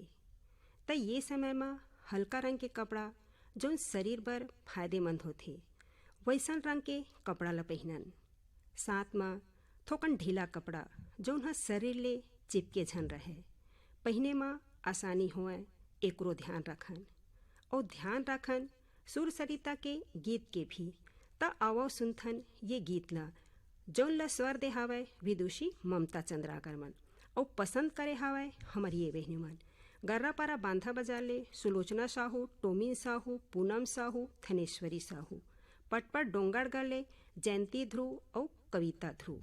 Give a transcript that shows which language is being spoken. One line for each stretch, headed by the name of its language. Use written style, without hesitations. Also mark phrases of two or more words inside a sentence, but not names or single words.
Chhattisgarhi: तो ये समय में हल्का रंग के कपड़ा जो शरीर पर फायदेमंद होथे वैसन रंग के कपड़ा ला पहनन। साथ में थोकन ढीला कपड़ा जौन ह शरीर ले चिपके झन रहे, पहने में आसानी होए, एकरो ध्यान रखन। और ध्यान रखन सुर सरिता के गीत के भी। त आवो सुनथन ये गीत ला जौन ला स्वर दे हावय विदुषी ममता चंद्राकर मन और पसंद करे हावय हमर ये बहनी मन। गर्रा पारा बांधा बाजार ले सुलोचना साहू, टोमिन साहू, पूनम साहू, थनेश्वरी साहू। पटपट डोंगरगढ़ ले जयंती ध्रुव और कविता ध्रुव।